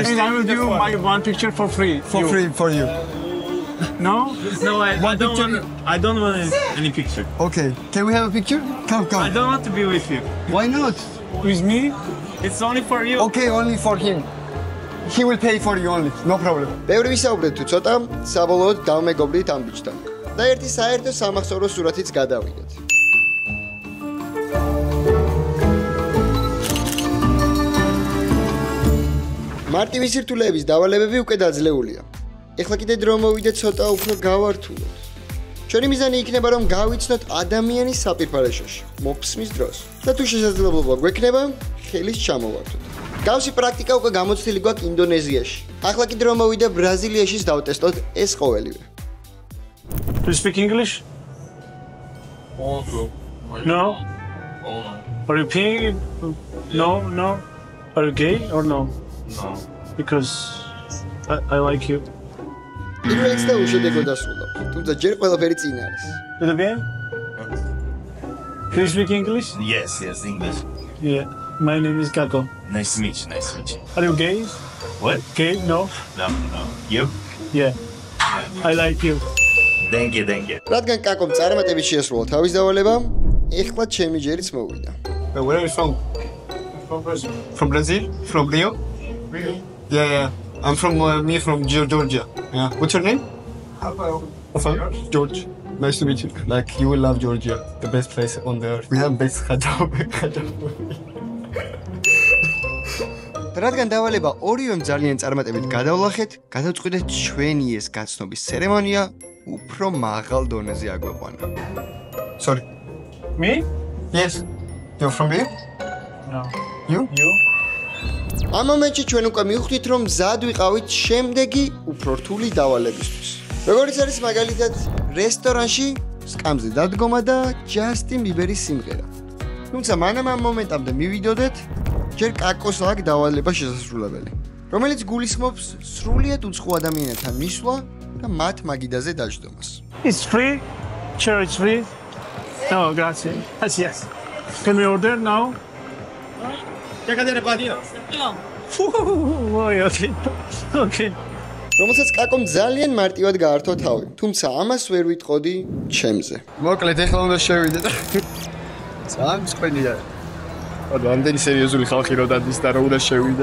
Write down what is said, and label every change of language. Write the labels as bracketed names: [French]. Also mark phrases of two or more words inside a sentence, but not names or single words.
[English] And I will give you my one picture for free. For free for you. No? No, I don't want any picture. Okay. Can we have a picture? Come. I don't want to be with you. Why not? With me? It's only for you. Okay, only for him. He will pay for you only. No problem. [Georgian] ბევრი ვისაუბრეთ თუ ცოტა, საბოლოოდ დავმეგობრდით ამ ბიჭთან. და ერთი საერთო სამახსოვრო სურათიც გადავიდეთ. მარტივი სირთულეების დავალებები უკვე დაძლეულია. ეხლა კიდე დრო მოვიდა ცოტა უფრო გავართულოთ. ჩვენი მიზანი იქნება, რომ გავიცნოთ ადამიანის საპირფარეშოში, მოფსმის დროს. და თუ შესაძლებლობა გვექნება, ხელის ჩამოვართოთ. გავსი პრაქტიკა უკვე გამოცდილი გვაქვს ინდონეზიაში. ახლა კიდე რომ მოვიდა ბრაზილიაშიც დავტესტოთ ეს ყოველივე. [English] Do you speak English? No? Are you paying? No. Are you gay or no? No. Because I like you. [Georgian] პირველიც და უშედეგო დასრულდა. თუმცა ჯერ ყველაფერი წინ არის. [French] Tout bien? [English] Do you speak English? Yes, English. Yeah. My name is Kako. Nice to meet you. Are you gay? What? Gay? No? No. You? Yeah. I like you. Thank you. [Georgian] რადგან კაკომ წარმატებით შეასრულა თავის დავალება, ეხლა ჩემი ჯერიც მოვიდა. [English] Where are you from? From Brazil? From Rio? Yeah. I'm from Georgia. Yeah. What's your name? Rafael. George. Nice to meet you. Like you will love Georgia, the best place on the earth. We have best khajab. [Georgian] რადგან დავალება ორივემ ძალიან წარმატებით გადავლახეთ, გადავწყვიტეთ ჩვენი ეს გაცნობის ცერემონია უფრო მაღალ დონეზე აგვეყვანა. [English] Sorry. Me? Yes. You're from here? No. You? [Georgian] ამ მომენტში ჩვენ უკვე მივხვდით, რომ მზად ვიყავით შემდეგი უფრო რთული დავალებისთვის. როგორც არის მაგალითად რესტორანში სკამზე დადგომა და ჯასტინ ბიბერის სიმღერა. თუმცა მანამ ამ მომენტამდე მივიდოდეთ ჯერ კაკოს აქ დავალება შესასრულებელი, რომელიც გულისხმობს სრულიად უცხო ადამიანებთან მისვლა და მათ მაგიდაზე დაждდომას. [English] It's free. Sure, it's free. No, grazie. Yes. Can we order now? Okay. [Georgian] რომელსაც კაკომ ძალიან მარტივად გაართვა თავი, თუმცა ამას ვერ ვიტყოდი ჩემზე. მოკლედ ეხლა უნდა შევიდეთ. ძალიან მსხვენია. ამდენი სერიოზული ხალხი რო დადის და რო უნდა შევიდე.